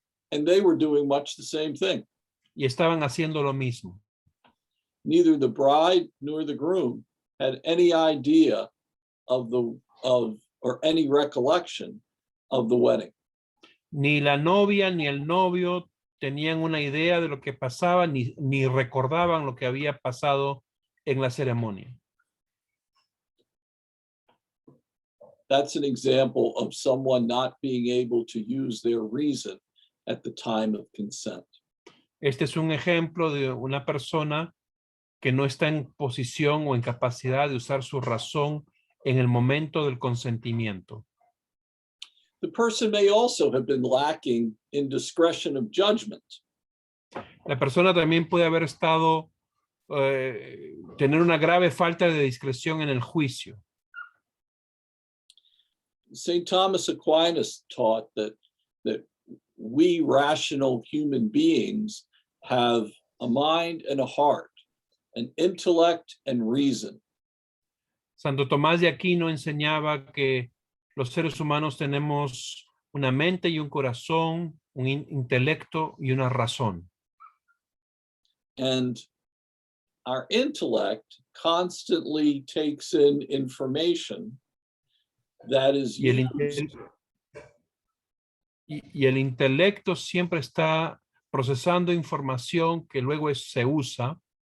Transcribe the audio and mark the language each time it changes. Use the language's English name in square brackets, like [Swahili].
[English] And they were doing much the same thing. [Spanish] y estaban haciendo lo mismo. [English] Neither the bride nor the groom had any idea or any recollection of the wedding. [Spanish] Ni la novia ni el novio tenían una idea de lo que pasaba, ni recordaban lo que había pasado en la ceremonia. [English] That's an example of someone not being able to use their reason at the time of consent. [Spanish] Este es un ejemplo de una persona que no está en posición o en capacidad de usar su razón en el momento del consentimiento. [English] The person may also have been lacking in discretion of judgment. [Spanish] La persona también puede haber estado, tener una grave falta de discreción en el juicio. [English] St. Thomas Aquinas taught that we rational human beings have a mind and a heart, an intellect and reason. [Spanish] Santo Tomás de Aquino enseñaba que los seres humanos tenemos una mente y un corazón, un intelecto y una razón. [English] And our intellect constantly takes in information that is [Spanish] Y [English] used [Spanish] el intelecto siempre está procesando información que luego se usa